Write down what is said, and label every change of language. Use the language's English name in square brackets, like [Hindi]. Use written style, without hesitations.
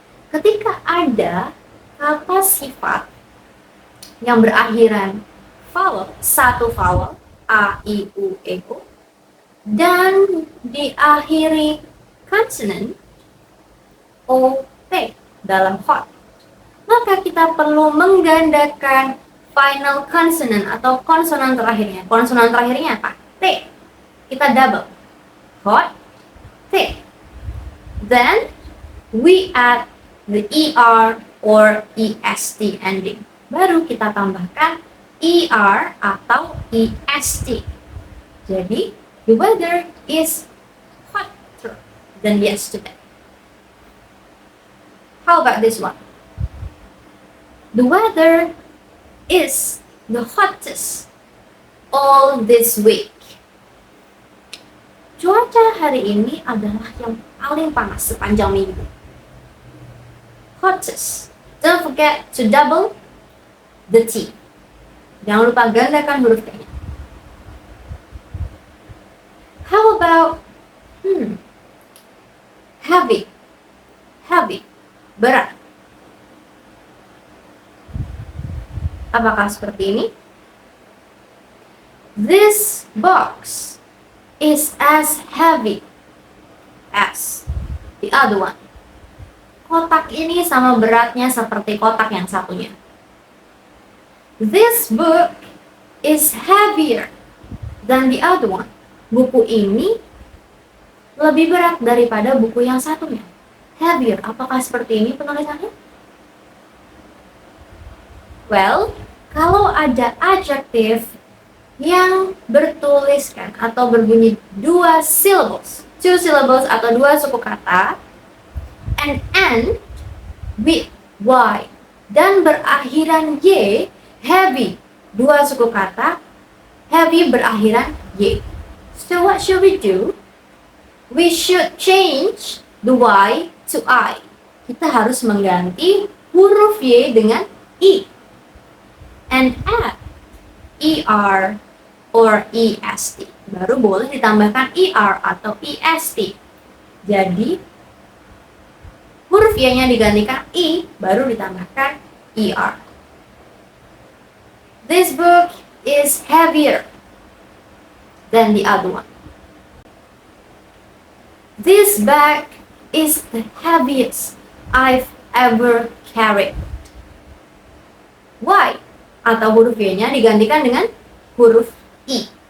[Indonesian] Ketika ada kata sifat yang berakhiran vowel, satu vowel, A, I, U, E, O, dan diakhiri consonant O, T dalam hot, maka kita perlu menggandakan final consonant atau konsonan terakhirnya. Konsonan terakhirnya apa? T. Kita double. Hot, T. [English] Then we add the ER or EST ending. [Indonesian] Baru kita tambahkan ER atau EST. [English] Jadi, the weather is hotter than yesterday. How about this one? The weather is the hottest all this week. [Indonesian] Cuaca hari ini adalah yang paling panas sepanjang minggu. [English] Hottest. Don't forget to double the T. [Indonesian] Jangan lupa gandakan huruf T-nya. [English] How about heavy? Heavy. Berat. [Indonesian] Apakah seperti ini? [English] This box is as heavy as the other one. [Indonesian] Kotak ini sama beratnya seperti kotak yang satunya. [English] This book is heavier than the other one. [Indonesian] Buku ini lebih berat daripada buku yang satunya. Heavier, apakah seperti ini penulisannya? Well, kalau ada adjective yang bertuliskan atau berbunyi dua syllables, [English] two syllables [Indonesian] atau dua suku kata, [English] and end with Y, [Indonesian] dan berakhiran Y, heavy, dua suku kata, heavy berakhiran Y. [English] So what should we do? We should change the Y to I. [Indonesian] Kita harus mengganti huruf Y dengan I. [English] And add ER or EST. [Indonesian] Baru boleh ditambahkan ER atau EST. Jadi, huruf Y-nya digantikan I, baru ditambahkan ER. [English] This book is heavier than the other one. This bag is the heaviest I've ever carried. Why? [Indonesian] Atau huruf Y-nya digantikan dengan huruf I.